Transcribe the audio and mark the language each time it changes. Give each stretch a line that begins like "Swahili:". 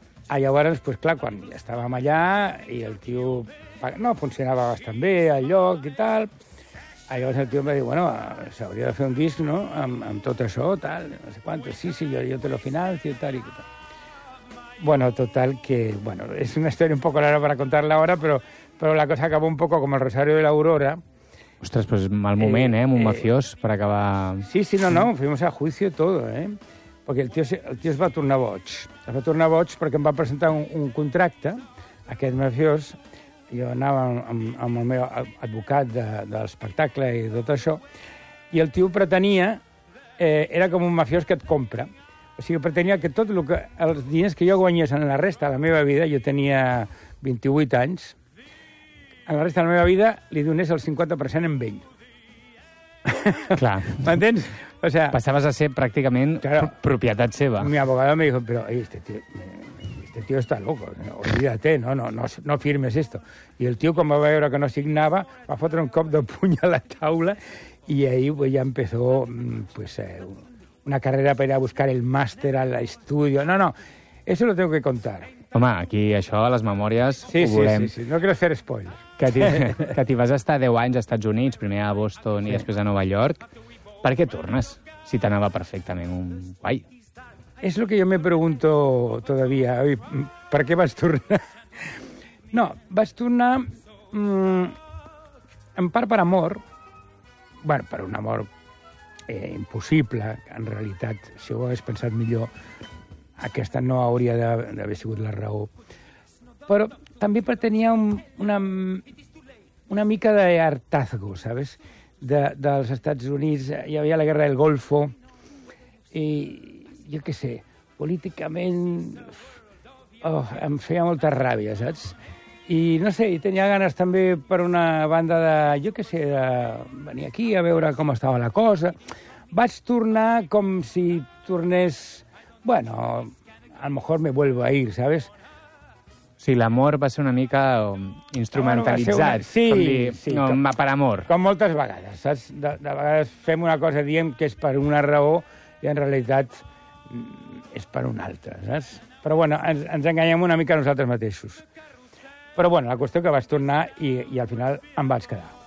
Catalan: Ah, llavors, pues, clar, quan ja estàvem allà i el tio no funcionava bastant bé el lloc i tal, llavors el tio em va dir, bueno, s'hauria de fer un disc, no?, amb tot això, tal, no sé quant, sí, sí,
Spanish: jo te lo financio,
Catalan: tal, i tal.
Spanish: Bueno, total, que, bueno,
Catalan: és una història
Spanish: un poco rara para contarla ahora, però la cosa acabó un poco como el Rosario de la Aurora.
Catalan: Ostres, pues mal moment, amb un mafiós per acabar...
Spanish: Sí, sí, no, fuimos a juicio todo, eh?
Catalan: Perquè el tio es va tornar boig. Es va tornar boig perquè em va presentar un contracte, aquest mafiós. Jo anava amb el meu advocat de l'espectacle i tot això, i el tio pretenia... era com un mafiós que et compra. O sigui, pretenia que tot els diners que jo guanyés en la resta de la meva vida, jo tenia 28 anys, en la resta de la meva vida li donés el 50% en ell. Clar. M'entens? O sea, passaves a ser pràcticament claro, propietat seva.
Spanish: Mi abogado me dijo, pero este tío está loco, olvídate, no firmes esto. Y el tío, como va a ver que
Catalan: no signava, va fotre un cop de puny a la taula i
Spanish: ahí pues, ya empezó pues, una carrera
Catalan: per a buscar el màster a l'estudio.
Spanish: No, eso lo tengo que contar.
Catalan: Home, aquí això, a les memòries, sí, ho volem.
Spanish: Sí, sí, sí, no quiero hacer spoilers.
Catalan: Que t'hi vas estar 10 anys als Estats Units, primer a Boston sí. I després a Nova York.
Spanish: ¿Para qué tornas si te anaba perfectamente un guay? Es lo que yo me pregunto todavía. ¿Para qué vas a tornar?
Catalan: No, vas a tornar en part per amor. Bueno, per un amor impossible. En realitat, si ho hagués pensat millor, aquesta no hauria d'haver sigut la raó. Però també pretenia una mica de hartazgo, ¿sabes? Dels Estats Units, hi havia la guerra del Golfo, i jo què sé, políticament em feia molta ràbia, saps? I no sé, tenia ganes també per una banda de, jo què sé, de venir aquí a veure com estava la cosa. Vaig tornar com si tornés, bueno,
Spanish: a lo mejor me vuelvo a ir, ¿sabes?
Catalan: Sí, l'amor va ser una mica instrumentalitzat. Sí, sí. Per amor. Com moltes vegades, saps? De vegades fem una cosa, diem que és per una raó i en realitat és per una altra, saps? Però bueno, ens enganyem una mica nosaltres mateixos. Però bueno, la qüestió que vaig tornar i al final em vaig quedar.